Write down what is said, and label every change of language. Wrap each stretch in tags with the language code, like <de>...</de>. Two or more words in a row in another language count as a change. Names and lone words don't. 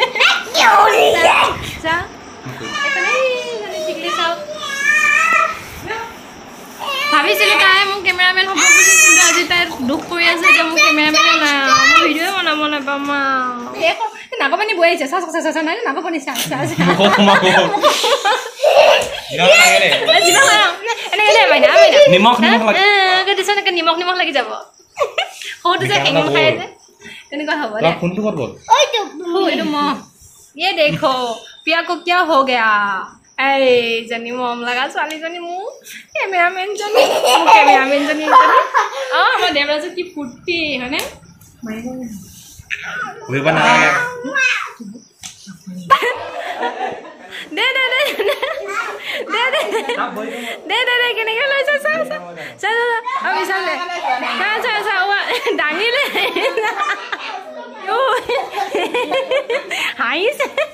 <as>যা এফালে ঠিকলি চাওক ভাবিছিলোঁ তাই মোক কেমেৰামেন হ'ব বুলি কিন্তু আজি তাই দুখ কৰি আছে এতিয়া মোক কেমেৰামেনে নাই মই ভিডিঅ'ই বনাব নাপাম নাকৰ পানী বৈ আহিছে চা নাই নাকৰ পানী চা নিমখ লাগি যাব সৰুটো যে হেঙ খাই যে তেনেকুৱা হ'ব দে এইটো মহ</as> <hi>ये देखो पिया को क्या हो गया</hi> <as>এইজনী মৰম লগা ছোৱালীজনী মোৰ কেমেৰামেনজনী আমাৰ দেৱৰাজৰ কি ফূৰ্তি হয়নে দে কেনেকৈ লৈছে আমি চালে দাঙিলে হাঁহিছে</as>